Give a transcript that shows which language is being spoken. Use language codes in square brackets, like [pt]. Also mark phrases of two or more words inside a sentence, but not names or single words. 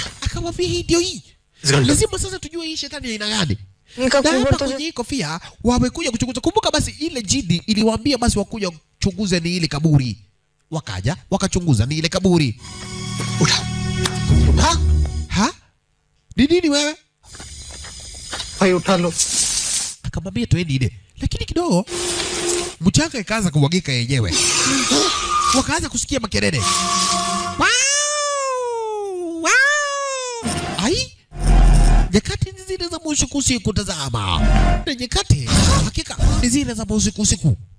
[sw] akamwambia hii ndio hii lazima sasa tujue hii shetani aina gani kwenye kofia wamekuja kuchunguza kumbuka basi ile jidi iliwaambia basi wakuja kuchunguza ni ile kaburi wakaja wakachunguza ni ile kaburi ha ni nini wewe [hi] भाई उठा लो [sw] akamwambia toeni ile lakini kidogo mchanga ikaanza kumwagika yenyewe wakaanza kusikia makelele ai nyakati zile za usiku usiku tazama na nyakati hakika ni zile za usiku usiku